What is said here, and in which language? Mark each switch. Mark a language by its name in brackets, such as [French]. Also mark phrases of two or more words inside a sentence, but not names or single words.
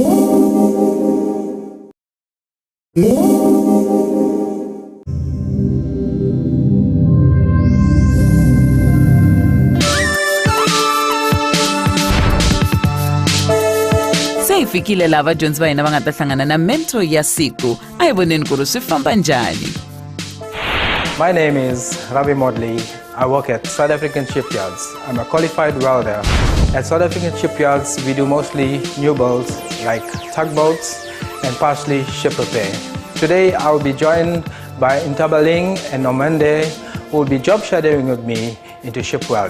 [Tsonga] Se hi fikile laha vadyondzi va hina va nga ta hlangana na mento ya siku a hi voneni ku ri swi famba njhani. [English] My name is Ravi Modley. I work at South African Shipyards. I'm a qualified welder. At South African Shipyards, we do mostly new builds like tugboats and partially ship repair. Today, I will be joined by Intabaling and Nomande, who will be job shadowing with me into ship welding.